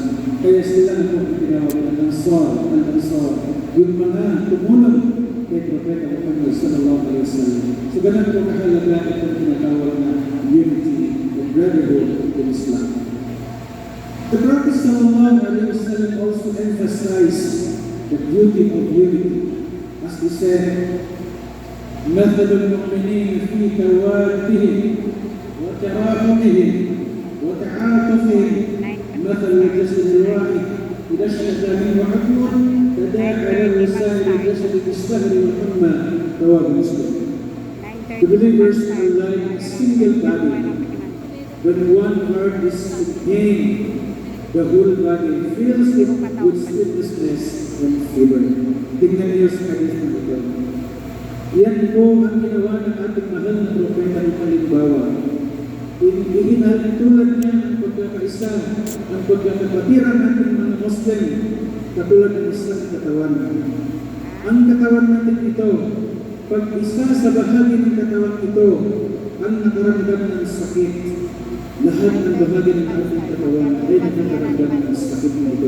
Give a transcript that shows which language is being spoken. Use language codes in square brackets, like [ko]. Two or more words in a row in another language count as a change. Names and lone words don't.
[tl] Kaya sila po ang tinawag ng Ansar, yung mga tumunod kay Propeta Muhammad [ar] صلى الله عليه وسلم. [tl] So ganun po kahalaga itong tinatawag na [en] unity and brotherhood in Islam. The Prophet [ar] صلى الله عليه وسلم [en] also emphasized the beauty of unity. As he said, [ar] مثل المؤمنين في توادهم وتراحمهم وتعاطفهم مثل الجسد الواحد إذا اشتكى منه عضو تداعى له سائر الجسد بالسهر والحمى. رواه مسلم. [en] The believers are like a single body. When one heart is in pain, the whole body feels it with sleeplessness and fever. [tl] Tingnan niyo sa hadith na ito. Yan po ang ginawa ng ating mahal na propeta ng halimbawa. Ihinahintulad niya ang pagkakaisa, ang pagkakapatiran natin mga Muslim, katulad ng isang katawan. Ang katawan natin ito, pag isa sa bahagi ng katawan ito, ang nakaramdam ng sakit, lahat ng bahagi ng ating katawan ay nakaramdam ng sakit na ito.